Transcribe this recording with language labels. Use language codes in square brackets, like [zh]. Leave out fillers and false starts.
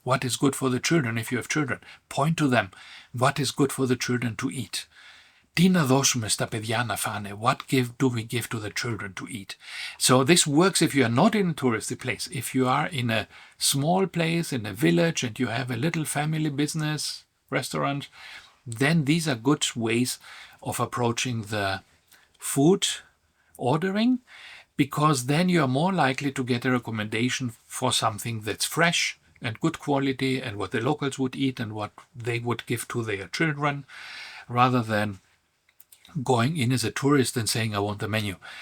[en] What is good for the children if you have children? Point to them. What is good for the children to eat? [el] Τι να δώσουμε στα παιδιά να φάνε? [en] What do we give to the children to eat? So this works if you are not in a touristy place. If you are in a small place, in a village, and you have a little family business, restaurant, then these are good ways of approaching the food ordering, because then you are more likely to get a recommendation for something that's fresh and good quality and what the locals would eat and what they would give to their children, rather than going in as a tourist and saying, I want the menu.